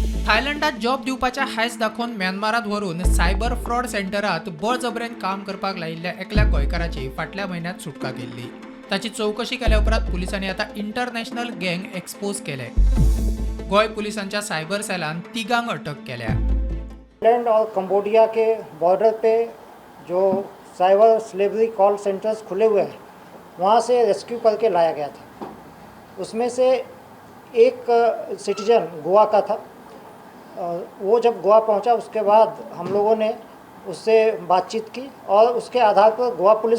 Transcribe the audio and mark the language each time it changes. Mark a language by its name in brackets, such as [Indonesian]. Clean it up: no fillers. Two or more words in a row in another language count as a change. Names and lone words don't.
[Konkani] थायलंडात जॉब दिवपाच्या हायस दाखोवन म्यानमारात व्हरून सायबर फ्रॉड सेंटरात बळजबरेन काम करपाक लायिल्ल्या एकल्या गोंयकाराची फाटल्या म्हयन्यात सुटका केल्ली। ताची चौकशी केल्या उपरांत पुलिसांनी आता [English] international gang expose [Konkani] केले। गोंय पुलिसांच्या सायबर सेलान तिगांक अटक केल्या। [Hindi] थाईलैंड और कंबोडिया के बॉर्डर पे जो [English] cyber slavery call centers [Hindi] खुले हुए हैं वहाँ से रेस्क्यू करके लाया गया था। उसमें से एक सिटीजन गोवा का था। वो जब गोवा पहुंचा उसके बाद हम लोगों ने उससे बातचीत की और उसके आधार पर गोवा पुलिस